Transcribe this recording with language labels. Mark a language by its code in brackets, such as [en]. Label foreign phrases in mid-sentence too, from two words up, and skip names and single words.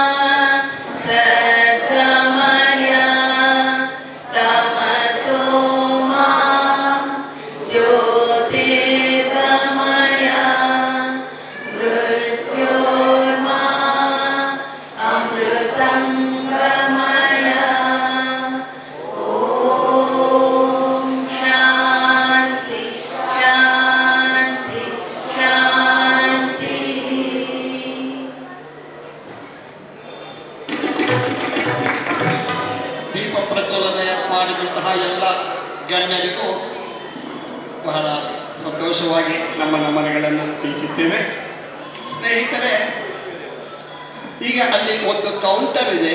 [sa] सद्गमय तमसो मा ज्योतिर्गमय मृत्योर्मा अमृतं गमय ॐ शान्ति शान्ति शान्तिः. [kn] ದೀಪ ಪ್ರಜ್ವಲನೆ ಮಾಡಿದಂತಹ ಎಲ್ಲ ಗಣ್ಯರಿಗೂ ಬಹಳ ಸಂತೋಷವಾಗಿ ನಮ್ಮ ನಮನಗಳನ್ನು ತಿಳಿಸುತ್ತೇವೆ. ಸ್ನೇಹಿತರೆ, ಈಗ ಅಲ್ಲಿ ಒಂದು ಕೌಂಟರ್ ಇದೆ.